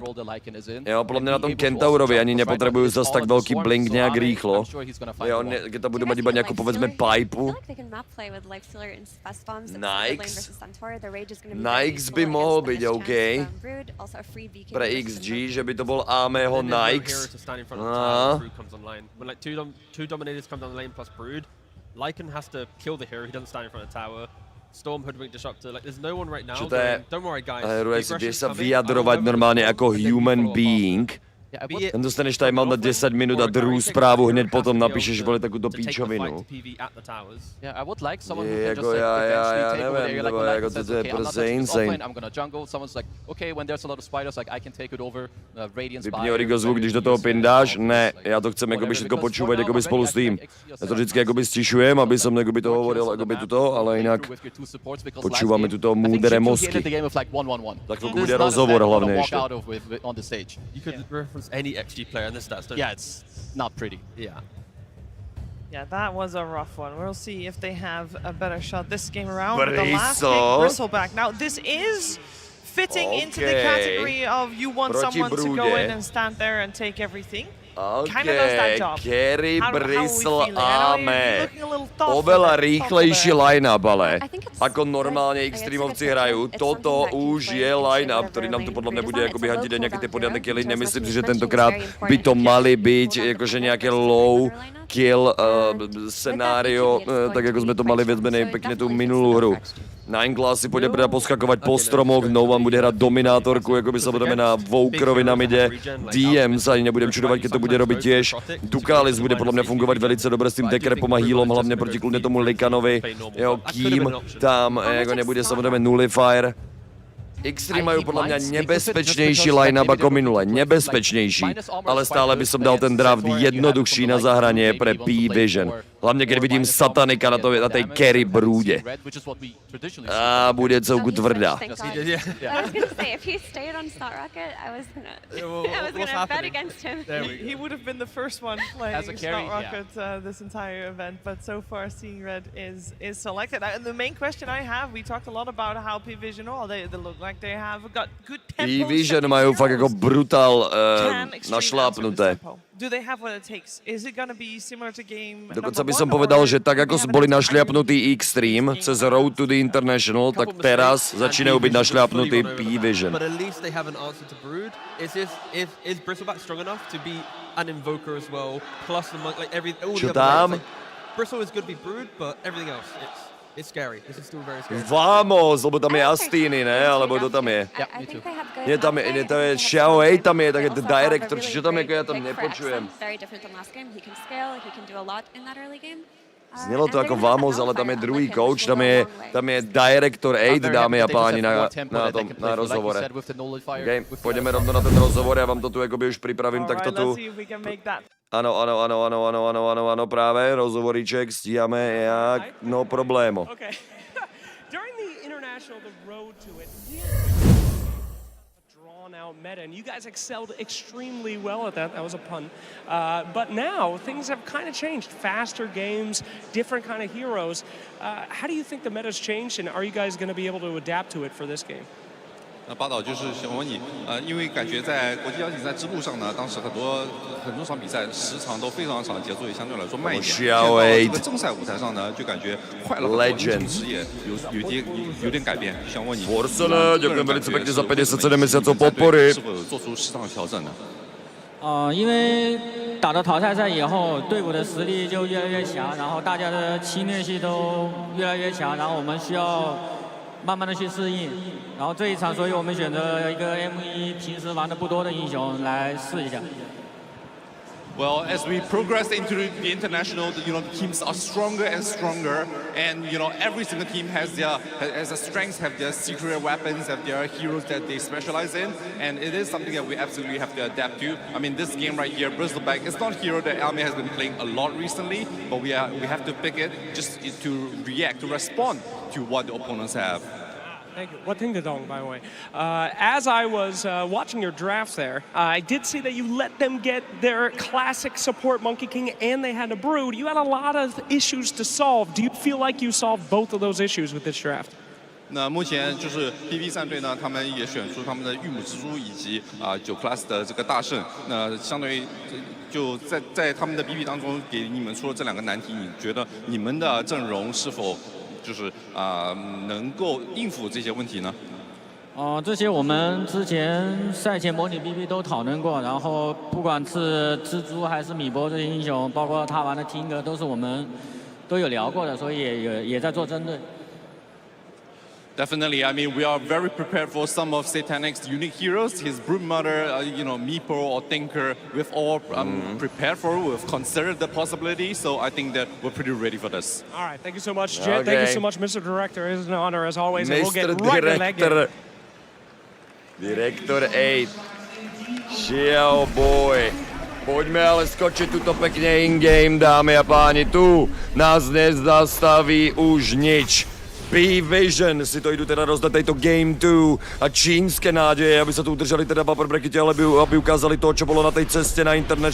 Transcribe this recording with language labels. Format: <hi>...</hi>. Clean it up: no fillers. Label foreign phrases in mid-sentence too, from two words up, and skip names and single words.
<cs>Jo, podle mě na tom Kentaurovi ani nepotřebuju zase tak velký blink nějak rýchlo.</cs> <sk>Jo, keď tam budu mať iba nějakou povedzme pipu.</sk> <cs>Nikes by mohl být OK. Pre XG, že by to byl Ameho Nikes.</cs> <en>Two Dominators come down the lane plus Brood. Lycan has to kill the hero, he doesn't stand in front of the tower. Storm, Hoodwink, Disruptor, like there's no one right now. Don't worry guys. Hero,</en> <cs>si jdeš se vyjadrovat normálně jako</cs> <en>human being.</en> <cs>Tam dostaneš timeout na 10 minut a druhou zprávu hned potom napíšeš, vole, takovou píčovinu. Jako já nevím, nebo jako to je prostě insane. Vypni Origo zvuk, když do toho pindáš?</cs> <sk>Ne, já to chcem jakoby všechno počúvat jakoby spolu s tým. Já to vždycky jakoby stišujem, aby som jakoby to hovoril jakoby tuto, ale jinak počúváme tuto múdré mozky.</sk> <cs>Tak to bude rozhovor hlavně ještě.</cs> <en>Any XG player in the stats, don't Yeah, it's not pretty. Yeah, that was a rough one. We'll see if they have a better shot this game around. With the last pick, Bristleback. Now, this is fitting into the category of you want someone to go in and stand there and take everything. kind of does that job. Kerry, How are we Bristol, feeling? I know you're Ame. looking a little thoughtful</en> <sk>Oveľa</sk> <en>there.</en> <sk>rýchlejší line-up, ale ako normálne extrémovci hrajú. Toto už je line-up, ktorý nám tu podľa mňa bude ako behať ide nejaké tie poriadne killy. Nemyslím si, že tentokrát by to mali byť akože nejaké</sk> <en>low kill scenario,</en> <sk>tak ako sme to mali viac menej pekne tú minulú hru. Nineglass si pôjde poskakovať po stromoch, No One bude hrať dominátorku, ako by sa budeme na Vokerovi na mide. DM sa ani nebudem čudovať, keď to bude robiť tiež. Dukalis bude podľa mňa fungovať velice dobre s tým Dekrepom a healom, hlavne proti kľudne tomu Likanovi. Jeho kým tam ako nebude samozrejme Nullifier. Extreme majú podľa mňa nebezpečnejší line-up ako minule, nebezpečnejší, ale stále by som dal ten draft jednoduchší na zahranie pre P-Vision. Hlavne keď vidím Satanika na tej carry brúde. A bude celku tvrdá.</sk> <en>I was gonna say, if he stayed on Slot Rocket, I was gonna bet against him. He would have been the first one playing Slot Rocket this entire event, but so far Seeing Red is selected. And the main question I have, we talked a lot about how P-Vision, they look like they have got good tempo.</en> <sk>P-Vision majú fakt ako brutál našlápnuté.</sk> <en>Do they have what it takes? Is it gonna be similar to game</en> <sk>Dokonca by som povedal, že tak ako boli našliapnutí Extreme cez Road to the International, tak teraz začínajú byť našliapnutí P-Vision.</sk> <en>But at least they have an answer to Brood. Is Bristleback strong enough to be an Invoker as well? Plus the monk, like all the other Bristle is good to be Brood, but everything else, it's scary. This is still very scary.</en> <sk>Vamos, lebo tam je Astiny, ne? Alebo to tam je?</sk> <en>I think they have good.</en> <sk>To je Xiao Wei, tam je také director, či čo tam je, ako ja tam nepočujem.</sk> <en>Very different than last game. He can scale, he can do a lot in that early game.</en> <sk>Znelo to ako Vamos, ale tam je druhý coach, tam je Director 8, dámy a páni, na rozhovore. Okay, pôjdeme rovno na ten rozhovor, ja vám to tu akoby už pripravím, tak to tu... Áno, práve, rozhovoríček, stíhame, no problémo.</sk> <en>During the international, the road to it, drawn out meta, and you guys excelled extremely well at that. That was a pun. But now things have kind of changed. Faster games, different kind of heroes. How do you think the meta's changed, and are you guys going to be able to adapt to it for this game?</en> <zh>八岛就是想问你，因为感觉在国际邀请赛支部上呢，当时很多场比赛时长都非常长，节奏也相对来说慢一点。现在到这个正赛舞台上呢，就感觉快了很多，英雄职业有点改变。想问你，</zh> <sk>ďakujem velice pekne za 57 mesiacov podpory.</sk> <zh>是否有做出适当的调整呢？因为打到淘汰赛以后，队伍的实力就越来越强，然后大家的侵略性都越来越强，然后我们需要慢慢的去适应。然后这一场，所以我们选择了一个 M1平时玩的不多的英雄来试一下。</zh> <en>Well, as we progress into the international, the teams are stronger and stronger, and every single team has their strengths, have their secret weapons, have their heroes that they specialize in, and it is something that we absolutely have to adapt to. I mean, this game right here, Bristleback, it's not a hero that Alme has been playing a lot recently, but we have to pick it just to react, to respond to what the opponents have. Thank you. What thing to dong, by the way. As I was watching your draft there, I did see that you let them get their classic support Monkey King and they had a Brood. You had a lot of issues to solve. Do you feel like you solved both of those issues with this draft?</en> <zh>那目前就是 PV 战队呢，他们也选出他们的玉母蜘蛛以及9 class 的这个大圣。那相对于就在他们的 PV 当中给你们出了这两个难题，你觉得你们的阵容是否就是能够应付这些问题呢？这些我们之前赛前模拟 BB 都讨论过，然后不管是蜘蛛还是米波这些英雄，包括他玩的听歌，都是我们都有聊过的，所以也在做针对。</zh> <en>Definitely, I mean, we are very prepared for some of Satanic's unique heroes. His Broodmother, Meepo or Thinker, we've all prepared for it. We've considered the possibility, so I think that we're pretty ready for this. All right, thank you so much, Jet. Thank you so much, Mr. Director. It is an honor as always, and we'll get right to that game. Director 8. Xiao boy.</en> <sk>Poďme ale skočiť tuto pekne in-game, dámy a páni. Tu nás nezastaví už nič. P-Vision si to idú teda rozdať tejto Game 2 a čínske nádeje, aby sa tu udržali teda v</sk> <en>upper brackete,</en> <sk>ale aby ukázali to, čo bolo na tej ceste na International.</sk>